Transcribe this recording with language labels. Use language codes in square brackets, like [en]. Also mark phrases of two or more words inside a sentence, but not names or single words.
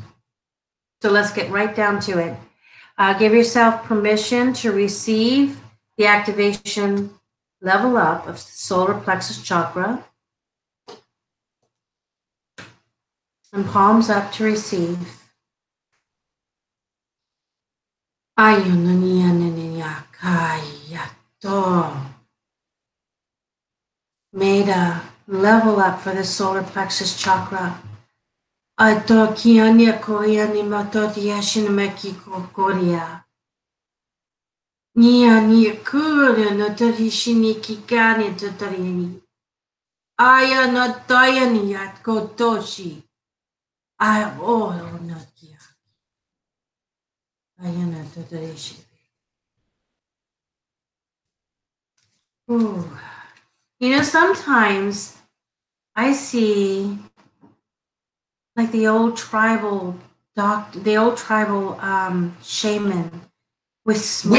[en] So let's get right down to it. Give yourself permission to receive the activation level up of solar plexus chakra. And palms up to receive. Meta, level up for the solar plexus chakra. Atokiania koreani matotiashin mekiko korea. Nia kura no torishini kikani totarini. Aya no toyani at kotoshi. I oh no kia. Aya no totorishi. Ooh. You know, sometimes I see like the old tribal shaman with smoke.